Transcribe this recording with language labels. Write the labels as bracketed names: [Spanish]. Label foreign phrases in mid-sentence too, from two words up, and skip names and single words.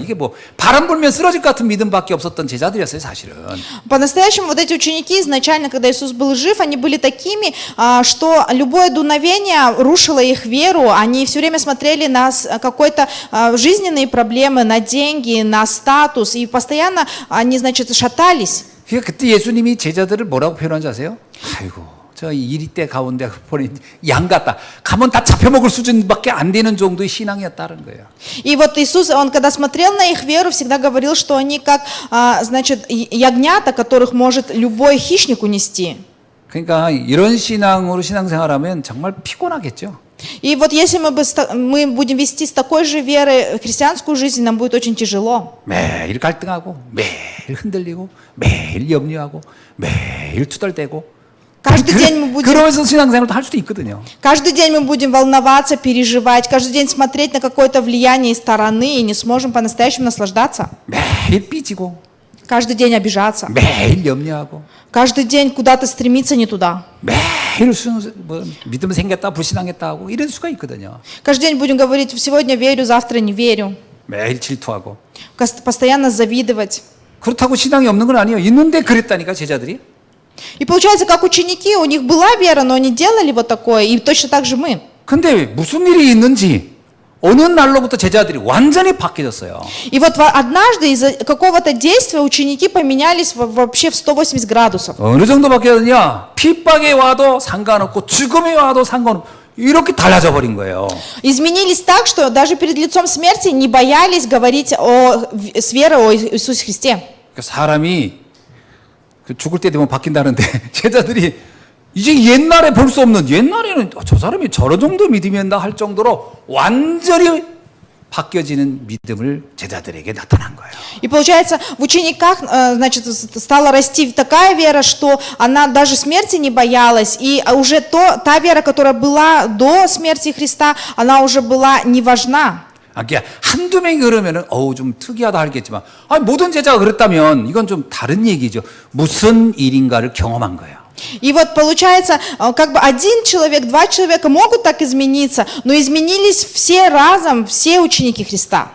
[Korean] 이게 뭐 바람 불면 쓰러질 것 같은 믿음밖에 없었던 제자들이었어요, 사실은. [Russian] По-настоящему вот эти ученики изначально, когда Иисус был жив, они были такими, что любое дуновение рушило их веру, они все время смотрели на какой-то жизненные проблемы, на деньги, на статус, и постоянно они, значит, шатались. [Korean] 그러니까 그때 예수님이 제자들을 뭐라고 표현한지 아세요? 아이고, 저 이리때 가운데 보니 양 같다. 가면 다 잡혀먹을 수준밖에 안 되는 정도의 신앙이었다는 거예요. [Russian] И вот Иисус, Он когда смотрел на их веру, всегда говорил, что они как, значит, ягнята, которых может любой хищник унести. [Korean] 그러니까 이런 신앙으로 신앙생활하면 정말 피곤하겠죠. [Russian] И вот если мы будем вести с такой же верой христианскую жизнь, нам будет очень тяжело. [Korean] 매일 갈등하고 매일 흔들리고 매일 염려하고 매일 투덜대고 [Russian] Каждый день мы будем, [Korean] 그러면서 신앙생활도 할 수도 있거든요. [Russian] каждый день мы будем волноваться, переживать, каждый день смотреть на какое-то влияние из стороны и не сможем по-настоящему наслаждаться. [Korean] 매일 삐지고 [Russian] Каждый день обижаться. [Korean] 매일 염려하고 [Russian] Каждый день куда-то стремиться не туда. [Korean] 매일 믿음 생겼다 불신앙했다 하고 이럴 수가 있거든요. [Russian] Каждый день будем говорить, сегодня верю, завтра не верю. [Korean] 매일 질투하고. [Russian] Постоянно завидовать. [Korean] 그렇다고 신앙이 없는 건 아니에요. 있는데 그랬다니까 제자들이. [Russian] И получается, как ученики, у них была вера, но они делали вот такое, и точно так же мы. [Korean] 근데 무슨 일이 있는지 어느 날로부터 제자들이 완전히 바뀌어졌어요. [Russian] И вот однажды из-за какого-то действия ученики поменялись вообще в 180 градусов. [Korean] 어느 정도 바뀌었느냐? 핍박에 와도 상관없고 죽음에 와도 상관없고 이렇게 달라져 버린 거예요. [Russian] Изменились так, что даже перед лицом смерти не боялись говорить с верой о Иисусе Христе. [Korean] 그러니까 사람이 죽을 때 되면 바뀐다는데 제자들이 이제 옛날에 볼 수 없는 옛날에는 저 사람이 저런 정도 믿음이었나 할 정도로 완전히 바뀌어지는 믿음을 제자들에게 나타난 거예요. [Russian] И получается, в учениках, значит, стала расти такая вера, что она даже смерти не боялась, и уже та вера, которая была до смерти Христа, она уже была не важна. [Korean] 그러니까 한두 명이 그러면은 좀 특이하다 하겠지만 모든 제자가 그랬다면 이건 좀 다른 얘기죠. 무슨 일인가를 경험한 거예요. [Russian] И вот получается, как бы один человек, два человека могут так измениться, но изменились все разом, все ученики Христа.